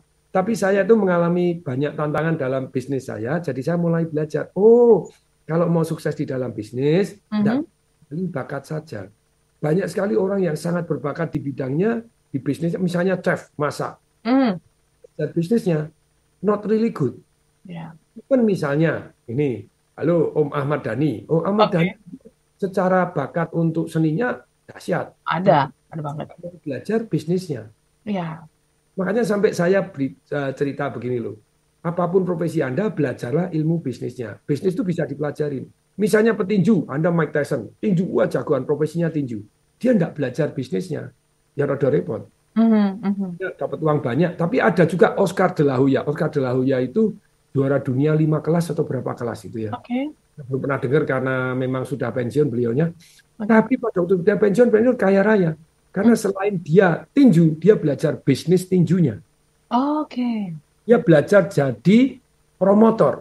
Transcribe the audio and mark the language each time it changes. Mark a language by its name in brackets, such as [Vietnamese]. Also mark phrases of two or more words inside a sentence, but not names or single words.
[Indonesian] Tapi saya itu mengalami banyak tantangan dalam bisnis saya, jadi saya mulai belajar. Oh, kalau mau sukses di dalam bisnis, tidak bakat saja. Banyak sekali orang yang sangat berbakat di bidangnya, di bisnis, misalnya chef, masak. Dan bisnisnya [English] not really good. [Indonesian] Kan misalnya, ini, halo Om Ahmad Dhani. Om Ahmad Dhani secara bakat untuk seninya dahsyat. Ada banget. Belajar bisnisnya. Iya. Makanya sampai saya cerita begini loh. Apapun profesi Anda, belajarlah ilmu bisnisnya. Bisnis itu bisa dipelajarin. Misalnya petinju, Anda Mike Tyson. Tinju, jagoan profesinya tinju. Dia enggak belajar bisnisnya. Ya rada repot. Dia dapat uang banyak. Tapi ada juga Oscar de la Hoya. Oscar de la Hoya itu juara dunia 5 kelas atau berapa kelas itu ya. Belum pernah dengar karena memang sudah pensiun beliaunya. Tapi pada waktu dia pensiun kaya raya. Karena selain dia tinju, dia belajar bisnis tinjunya. Oke. Dia belajar jadi promotor.